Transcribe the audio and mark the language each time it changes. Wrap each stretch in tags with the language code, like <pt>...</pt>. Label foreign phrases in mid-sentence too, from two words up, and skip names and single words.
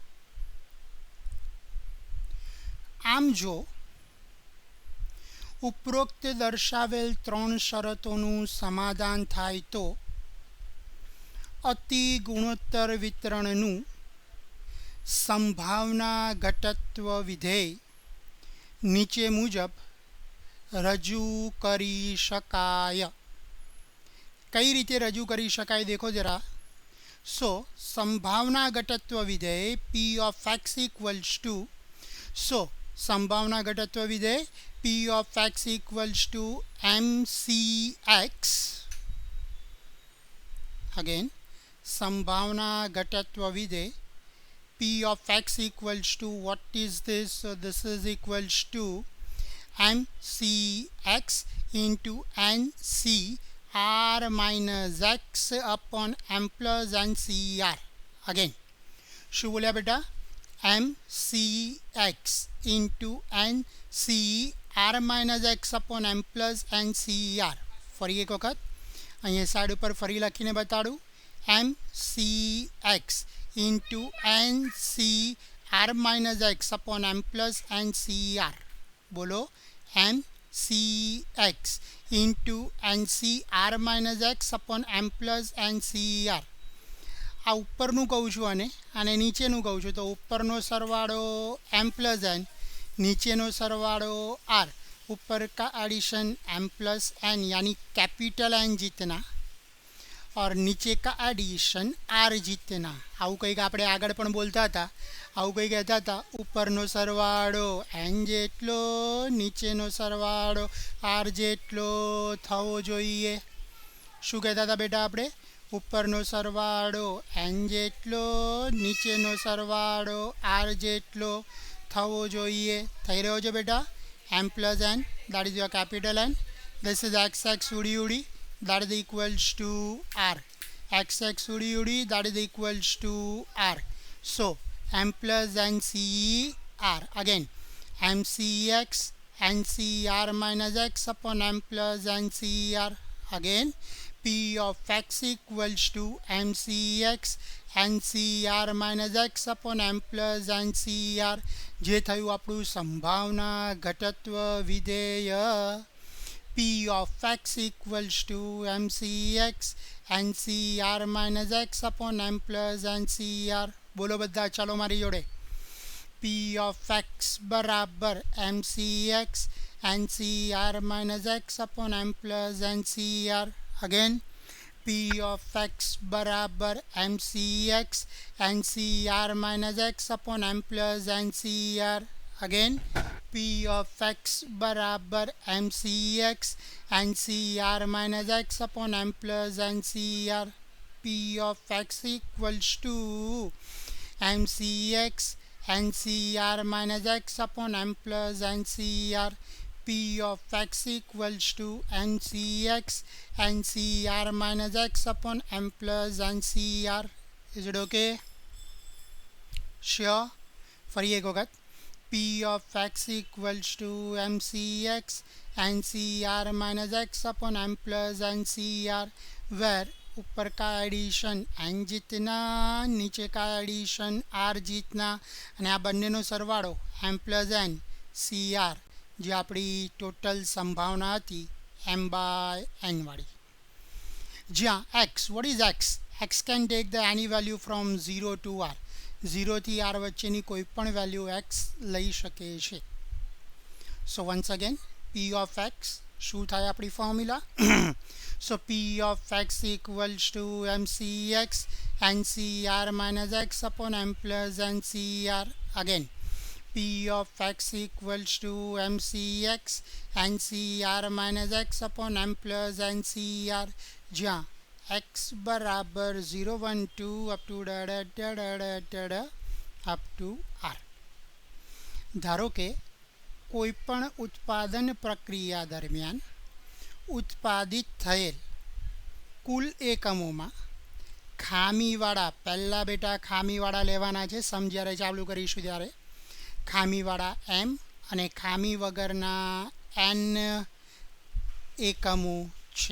<gu>આમ જો ઉપરોક્ત દર્શાવેલ 3 શરતોનું સમાધાન થાય તો અતિ ગુણોત્તર વિતરણનું સંભાવના ઘટત્વ વિધેય નીચે મુજબ રજૂ કરી શકાય. કઈ રીતે રજૂ કરી શકાય દેખો જરા.</gu> <en>સો</en> <gu>સંભાવના ઘટત્વ વિધેય</gu> <en>p of x equals to, સો</en> <gu>સંભાવના ઘટત્વ વિધેય</gu> <en>p of x equals to mcx. again</en> <gu>સંભાવના ઘટત્વ વિધેય</gu> <en>p of x equals to, what is this? So this is equals to mcx into ncr minus x upon m plus ncr.</en> <gu>again શું બોલ્યા બેટા?</gu> <en>mcx into ncr minus x upon m plus ncr.</en> <gu>ફરી એક વખત અહીંયા સાઈડ ઉપર ફરી લખીને બતાડું.</gu> <en>mcx into ncr minus x upon m plus ncr.</en> <gu>બોલો.</gu> <en>mcx into ncr minus x upon m plus ncr.</en> <gu>આ ઉપરનું કહું છું અને નીચેનું કહું છું. તો ઉપરનો સરવાળો</gu> <en>m plus n,</en> <gu>નીચેનો સરવાળો r.</gu> <hi>ऊपर का एडिशन</hi> <en>m plus n</en> <hi>यानी कैपिटल n जितना और नीचे का एडिशन r जितना.</hi> <gu>આવું કંઈક આપણે આગળ પણ બોલતા હતા. આવું કંઈ કહેતા હતા, ઉપરનો સરવાળો n જેટલો, નીચેનો સરવાળો r જેટલો થવો જોઈએ. શું કહેતા હતા બેટા આપણે? ઉપરનો સરવાળો n જેટલો, નીચેનો સરવાળો r જેટલો થવો જોઈએ. થઈ રહ્યો છે બેટા?</gu> <en>m plus n, that is your capital N. This is xx udi udi, that is equals to r. xx udi udi, that is equals to r. So m plus ncr. again mcx ncr minus x upon m plus ncr. again p of x equals to mcx ncr minus x upon m plus ncr.</en> <gu>જે થયું આપણું સંભાવના ઘટત્વ વિધેય</gu> <en>p of x equals to mcx ncr minus x upon m plus ncr.</en> <gu>બોલો બધા, ચાલો મારી જોડે.</gu> <en>p of x બરાબર mcx ncr minus x upon m plus ncr. again p of x बराबर mcx ncr minus x upon m plus ncr. again p of x बराबर mcx ncr minus x upon m plus ncr. p of x equals to mcx ncr minus x upon m plus ncr. p of x equals to mcx ncr minus x upon m plus ncr. is it okay? sure?</en> <gu>ફરી એક વખત.</gu> <en>p of x equals to mcx ncr minus x upon m plus ncr, where</en> <hi>ऊपर का एडिशन n जितना, नीचे का एडिशन r जितना,</hi> <gu>અને આ બંનેનો સરવાળો</gu> <en>m plus n cr,</en> <gu>જે આપણી ટોટલ સંભાવના હતી m/n વાળી.</gu> <en>જ્યાં x, what is x? x can take the any value from 0 to r.</en> <gu>0 થી r વચ્ચેની કોઈ પણ વેલ્યુ x લઈ શકે છે.</gu> <en>so once again p of x</en> <gu>શું થાય આપણી ફોર્મ્યુલા?</gu> <en>સો p of x equals to mcx ncr minus x upon m plus ncr. again p of x equals to mcx ncr minus x upon m plus ncr.</en> <gu>જ્યાં x બરાબર 0 1 2</gu> <en>up to up to</en> <gu>r. ધારો કે કોઈપણ ઉત્પાદન પ્રક્રિયા દરમિયાન ઉત્પાદિત થયેલ કુલ એકમોમાં ખામીવાળા, પહેલાં બેટા ખામીવાળા લેવાના છે, સમ જ્યારે ચાલુ કરીશું ત્યારે ખામીવાળા m અને ખામી વગરના n એકમો છે.</gu>